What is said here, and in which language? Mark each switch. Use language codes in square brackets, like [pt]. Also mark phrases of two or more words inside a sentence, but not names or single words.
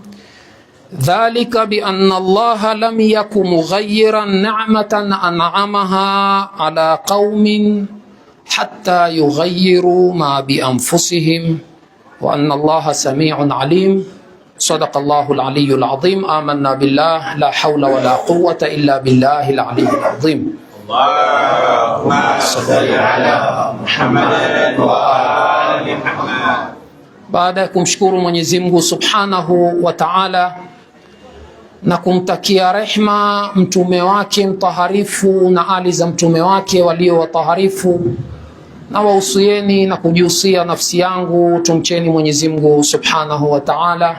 [ar] ذلك بأن الله لم يكن مغيرا نعمة أنعمها على قوم حتى يغيروا ما بأنفسهم وأن الله سميع عليم. صدق الله العلي العظيم. آمنا بالله، لا حول ولا قوة إلا بالله العلي العظيم. اللهم صل على محمد وآل محمد. [sw] Baada ya kumshukuru Mwenyezi Mungu [ar] سبحانه وتعالى [sw] na kumtakia rehma mtume wake mtaharifu na ali za mtume wake walio wataharifu, na wahusieni na kujihusia nafsi yangu, tumcheni Mwenyezi Mungu [ar] سبحانه وتعالى.